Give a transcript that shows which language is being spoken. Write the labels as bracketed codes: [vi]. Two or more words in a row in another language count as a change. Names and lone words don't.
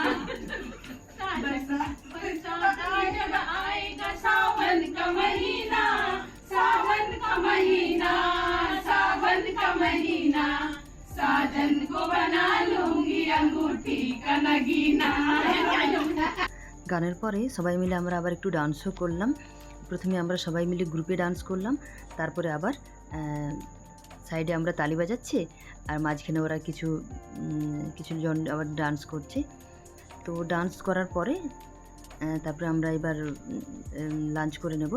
[hi] जब आएगा सावन का महीना, सावन का महीना, सावन का महीना, साजन को बना लूंगी अंगूठी का नगीना। [bn] গানের পরে সবাই মিলে আমরা আবার একটু ডান্সও করলাম। প্রথমে আমরা সবাই মিলে [en] group-e dance [bn] করলাম, তারপরে আবার সাইডে আমরা তালি বাজাচ্ছি, আর মাঝখানে ওরা কিছু জন আবার ডান্স করছে। তো ডান্স করার পরে তারপরে আমরা এবার লাঞ্চ করে নেব।